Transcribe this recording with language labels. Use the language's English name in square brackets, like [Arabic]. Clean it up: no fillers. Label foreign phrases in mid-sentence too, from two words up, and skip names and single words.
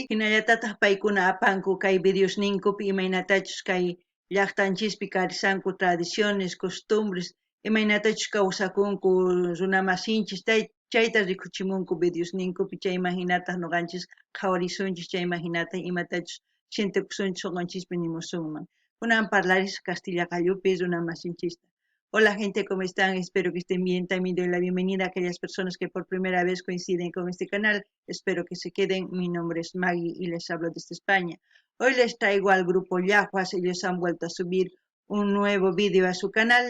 [Quechua] Hinallatataq paykuna apanku kay videos ninkupi imaynatachus kay llaqtanchispi karisanku [Spanish] tradiciones, costumbres, [Quechua] imaynatachus kawsakunku runa masinchis chayta rikuchimunku videos ninkupi chayman hinataq nuqanchis qhawarisunchis chayman hinataq imatachus sintikusunchis suqanchispi nimusunman. Kunan parlarisqa Castilla qallupi runa masinchista. [Spanish] Hola gente, ¿cómo están? Espero que estén bien. También doy la bienvenida a aquellas personas que por primera vez coinciden con este canal. Espero que se queden. Mi nombre es Maggie y les hablo desde España. Hoy les traigo al grupo Yahuas. Ellos han vuelto a subir un nuevo vídeo a su canal.